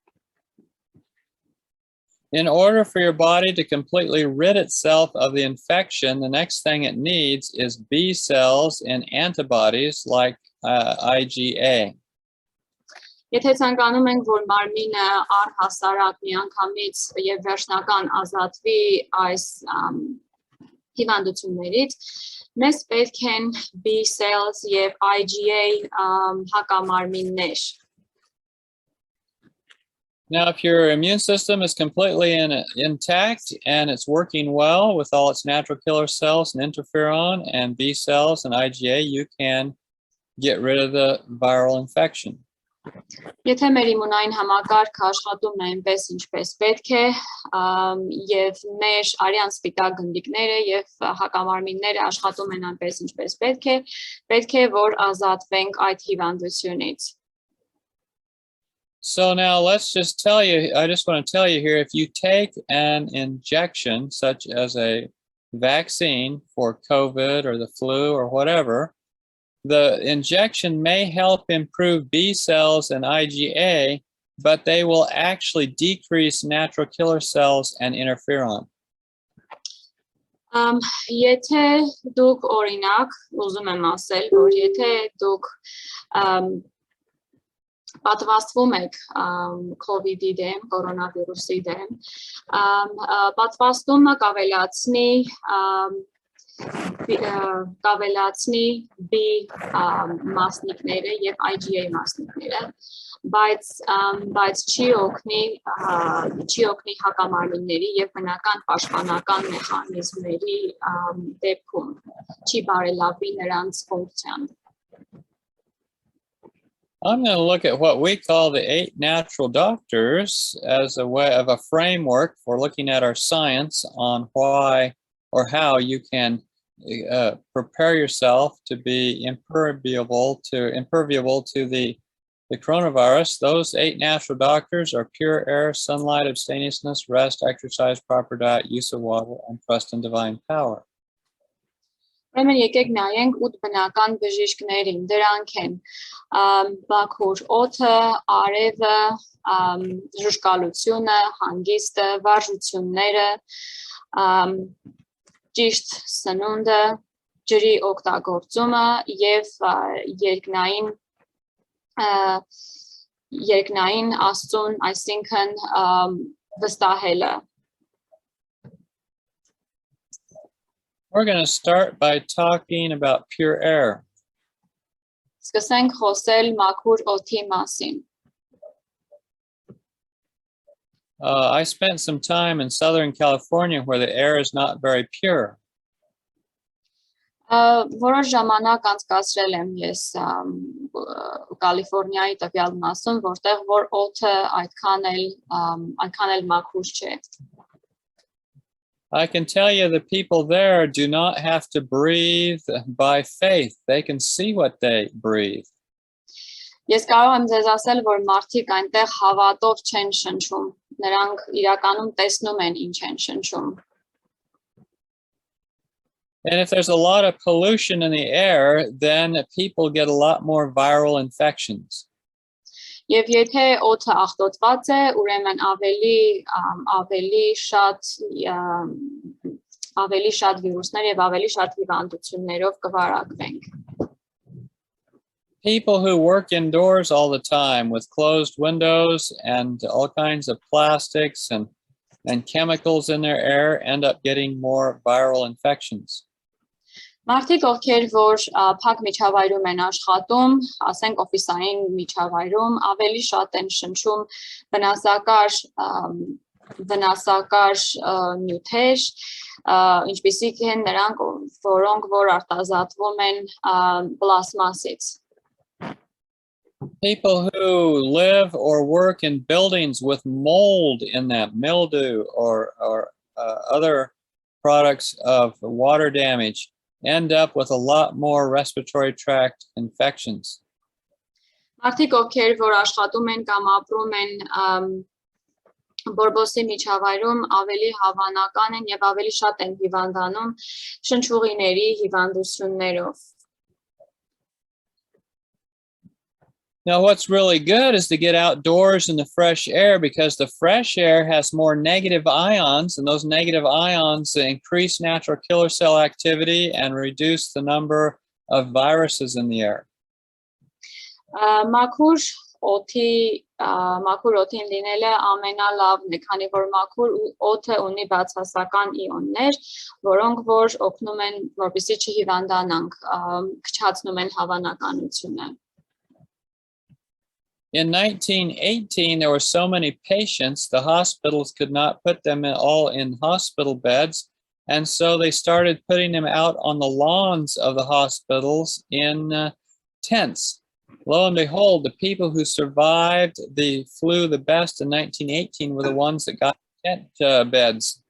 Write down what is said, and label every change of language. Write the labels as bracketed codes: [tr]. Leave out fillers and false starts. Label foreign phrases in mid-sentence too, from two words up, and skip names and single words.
[en] In order for your body to completely rid itself of the infection, the next thing it needs is B cells and antibodies like IgA. [hy] Եթե ցանկանում ենք, որ մարմինը առհասարակ միանգամից եւ վերջնական ազատվի այս հիվանդություններից, մեզ պետք են [en] B cells [hy] եւ IgA հակամարմիններ։ [en] Now, if your immune system is completely intact and it's working well with all its natural killer cells and interferon and B cells and IgA, you can get rid of the viral infection. [hy] Եթե մեր իմունային համակարգը աշխատում է այնպես ինչպես պետք է, եւ մեր արյան սպիտակ գնդիկները եւ հակամարմինները աշխատում են այնպես ինչպես պետք է որ ազատվենք այդ հիվանդությունից։ [en] So now let's just tell you, I just want to tell you here, if you take an injection such as a vaccine for COVID or the flu or whatever, the injection may help improve B cells and IgA, but they will actually decrease natural killer cells and interferon. [hy] Եթե դուք օրինակ, ուզում եմ ասել, որ եթե դուք պատվաստվում եք COVID-ի դեմ, կորոնավիրուսի դեմ, պատվաստումը կավելացնի B մասնիկները եւ IgA մասնիկները, բայց չի օգնի հակամարմինների եւ բնական պաշտպանական մեխանիզմների դեպքում, չի բարելավի նրանց ֆունկցիան։ [en] I'm going to look at what we call the 8 natural doctors as a way of a framework for looking at our science on why or how you can prepare yourself to be impermeable to the coronavirus. Those 8 natural doctors are pure air, sunlight, abstemiousness, rest, exercise, proper diet, use of water, and trust in divine power. [hy] Ուրեմն եկեք նայենք 8 բնական բժիշկներին, դրանք են բաքուր օդը, արևը, ժուժկալությունը, հանգիստը, վարժությունները, ճիշտ սնունդը, ջրի օգտագործումը եւ երկնային աստծուն, այսինքն վստահելը. [en] We're going to start by talking about pure air. [hy] Սկսենք խոսել մաքուր օդի մասին. [en] I spent some time in Southern California where the air is not very pure. [hy] Որոշ ժամանակ անցկացրել եմ ես Կալիֆոռնիայի տվյալ մասում, որտեղ որ օդը այդքան էլ մաքուր չէ. [en] I can tell you the people there do not have to breathe by faith. They can see what they breathe. [hy] Ես կարող եմ ձեզ ասել, որ մարդիկ այնտեղ հավատով չեն շնչում. Նրանք իրականում տեսնում են ինչ են շնչում. [en] And if there's a lot of pollution in the air, then people get a lot more viral infections. [hy] Եվ եթե օդը աղտոտված է, ուրեմն ավելի շատ վիրուսներ եւ ավելի շատ հիվանդություններով կվարակվենք. [en] People who work indoors all the time with closed windows and all kinds of plastics and chemicals in their air end up getting more viral infections. [hy] Մարդիկ, ովքեր որ փակ միջավայրում են աշխատում, ասենք օֆիսային միջավայրում, ավելի շատ են շնչում վնասակար նյութեր, ինչպիսիք են նրանք, որոնք որ արտազատվում են պլաստմասից. [en] People who live or work in buildings with mold in them, mildew or other products of water damage, end up with a lot more respiratory tract infections. [hy] Մարդիկ, ովքեր որ աշխատում են կամ ապրում են բորբոսի միջավայրում, ավելի հավանական են եւ ավելի շատ են հիվանդանում շնչուղիների հիվանդություններով. [en] Now, what's really good is to get outdoors in the fresh air because the fresh air has more negative ions, and those negative ions increase natural killer cell activity and reduce the number of viruses in the air. [hy] Մաքուր օդին լինելը ամենալավն է, քանի որ մաքուր օդը ունի բացասական իոններ, որոնք որ օգնում են, որպեսզի չհիվանդանանք, քչացնում են հավանականությունը. [en] In 1918, there were so many patients, the hospitals could not put them all in hospital beds. And so they started putting them out on the lawns of the hospitals in tents. Lo and behold, the people who survived the flu the best in 1918 were the ones that got tent beds.